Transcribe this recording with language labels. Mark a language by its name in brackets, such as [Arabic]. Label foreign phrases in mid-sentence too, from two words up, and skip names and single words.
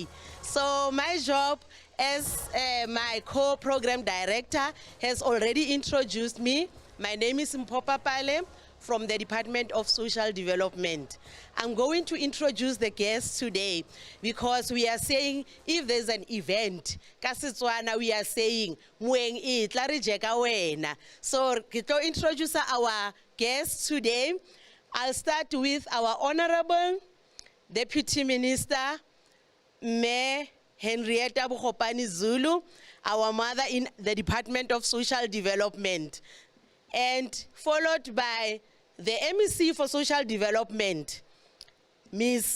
[English] So my job as my co-program director has already introduced me. My name is Mpho Papale from the Department of Social Development. I'm going to introduce the guests today because we are saying if there's an event, Kasitswana, we are saying, [Tswana] Mueng itla re jeka wena. [English] So, to introduce our guests today, I'll start with our Honorable Deputy Minister, Me Henrietta Bukopani Zulu, our mother in the Department of Social Development, and followed by the MEC for Social Development, Ms.